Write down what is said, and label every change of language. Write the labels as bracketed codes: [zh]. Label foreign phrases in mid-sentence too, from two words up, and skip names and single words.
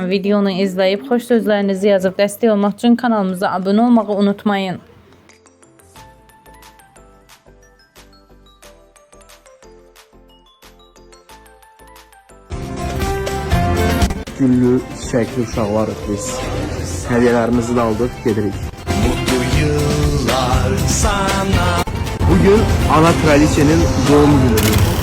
[az] Videonu izləyib xoş sözlərinizi yazıb dəstək olmaq üçün kanalımıza abunə olmağı unutmayın. Güllü, çiçəkli uşaqlarıq biz. Hədiyələrimizi də aldıq, gedirik. [tr] Mutlu yıllar sana. Bugün ana kraliçenin doğum günüdür.